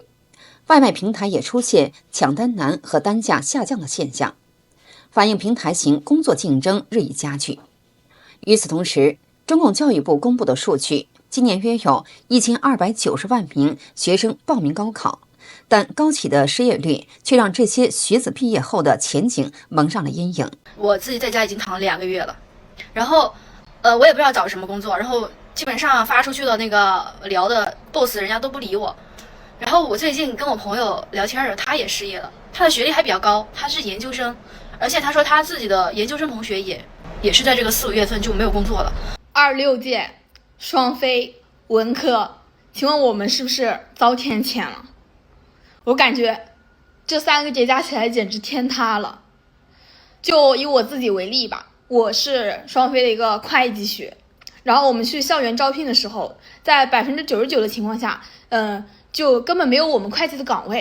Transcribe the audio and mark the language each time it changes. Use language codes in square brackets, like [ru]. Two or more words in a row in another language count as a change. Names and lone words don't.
[zh] 外賣平台也出現搶單難和單價下降的現象，反映平台型工作競爭日益加劇。與此同時，中共教育部公布的數據，今年約有1290萬名學生報名高考， 但高企的失業率卻讓這些學子畢業後的前景蒙上了陰影。我自己在家已經躺了2個月了，然後我也不知道找什麼工作，然後基本上發出去的那個聊的 boss 人家都不理我。然後我最近跟我朋友聊天，他也失業了，他的学歷還比較高，他是研究生，而且他說他自己的研究生同學也是在這個4、5月份就沒有工作了。 26屆雙非文科，請問我們是不是遭天譴了？我感覺這3個節加起來簡直天塌了。就以我自己為例吧，我是雙非的一個會計學，然後我們去校園招聘的時候，在99%的情況下，就根本没有我們會計的崗位。